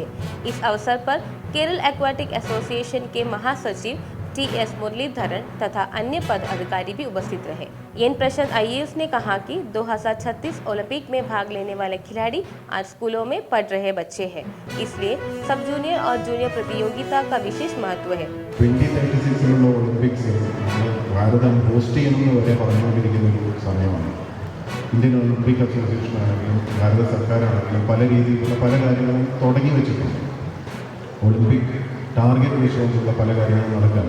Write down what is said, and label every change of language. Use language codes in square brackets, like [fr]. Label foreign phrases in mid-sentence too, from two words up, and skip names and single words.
[hi] इस अवसर पर केरल एक्वाटिक एसोसिएशन के महासचिव TS मुरलीधरन तथा अन्य पद अधिकारी भी उपस्थित रहे। एन प्रशांत IAS ने कहा कि 2036 ओलंपिक में भाग लेने वाले खिलाड़ी आज स्कूलों में पढ़ रहे बच्चे हैं, इसलिए [en] sub junior [hi] और जूनियर प्रतियोगिता का विशेष महत्व है। [ml] 2036 ഒളിമ്പിക്സ് ഭാരതം ഹോസ്റ്റ് ചെയ്യുമെന്ന് വരെ പറഞ്ഞുകൊണ്ടിരിക്കുന്ന ഒരു സമയമാണ്. ഇന്ത്യൻ ഒളിമ്പിക് അസോസിയേഷൻ ആണെങ്കിലും ഭാരത സർക്കാരാണെങ്കിലും പല രീതിയിലുള്ള പല കാര്യങ്ങളും തുടങ്ങി വെച്ചിട്ടുണ്ട്. [en] Olympic target [ml] വിഷയമുള്ള പല കാര്യങ്ങളും നടക്കുകയാണ്.